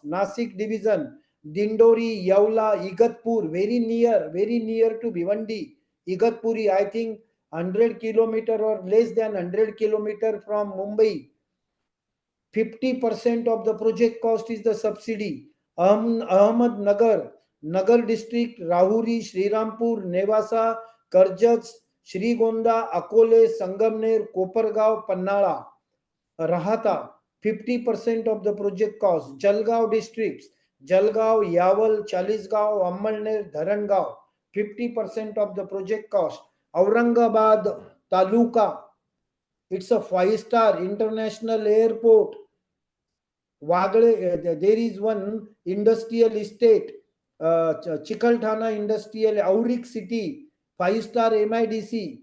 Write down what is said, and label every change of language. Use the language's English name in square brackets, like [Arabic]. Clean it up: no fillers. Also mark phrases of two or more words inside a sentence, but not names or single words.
[English] Nasik division, Dindori, Yaula, Igatpur, very near to Bhiwandi. Igatpuri, I think 100 kilometer or less than 100 kilometer from Mumbai. 50% of the project cost is the subsidy. Ahmednagar, Nagar district, Rahuri, Srirampur, Nevasa, Karjat, Srigonda, Akole, Sangamner, Kopargaon, Pannala, Rahata, 50% of the project cost. Jalgaon districts, Jalgaon, Yaval, Chalisgaon, Ammalner, Dharangaon, 50% of the project cost. Aurangabad, Taluka, it's a five-star international airport. There is one industrial estate, Chikhalthana Industrial, Auric City, five-star MIDC.